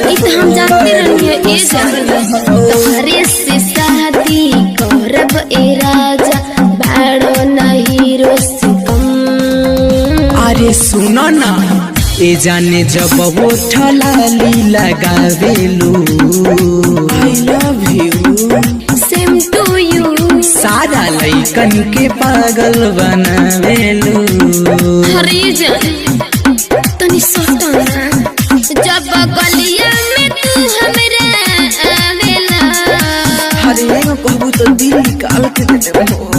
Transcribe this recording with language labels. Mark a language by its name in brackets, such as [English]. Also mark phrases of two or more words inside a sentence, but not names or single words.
[Bhojpuri] ई तो हम जानते रहिए ए जान, तोहरे से शादी करब ए राजा, बाड़ो ना हीरो से कम। अरे सुनो ना, ए जाने जब उठा लाली लगावेलू, [English] I love you same to you, [Bhojpuri] सारा लइकन के पागल बनावेलू। हरी जान तनी सोचो ना, जब गलिया में तू हमरा आवेला, अरे कहबू तो दिल निकाल के दे देबो।